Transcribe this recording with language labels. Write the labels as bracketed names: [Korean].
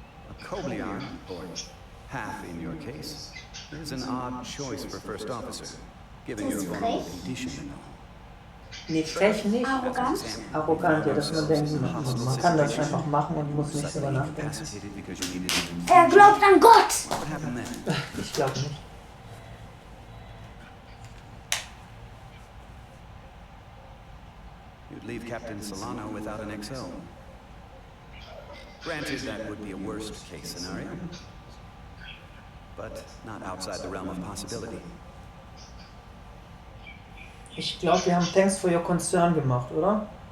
[English] A Koblian, or half in your case, is an odd choice for first officer, given your vulnerable condition and all. [German] Nee, frech nicht. Arrogant? Arrogant, ja, dass man denkt, man kann das einfach machen und muss nicht drüber nachdenken. Er glaubt an Gott! Ich glaube nicht. [English] You'd leave Captain Solano without an XO. Granted, that would be a worst-case scenario, but not outside the realm of possibility. [German] Ich glaube, wir haben [English] Thanks for your concern [German] gemacht, oder?